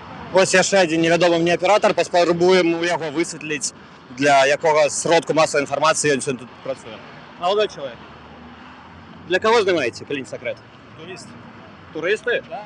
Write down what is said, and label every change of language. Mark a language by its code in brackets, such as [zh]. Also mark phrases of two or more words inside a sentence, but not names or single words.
[be] Ось яшчэ адзін невядомы мне аператар, паспрабуем у яго высветліць, для якога сродку масавай інфармацыі ён сёння тут працуе. [ru] Молодой человек. Для кого [be] знімаеце, калі не секрет? [ru] Турист. Туристы? Да.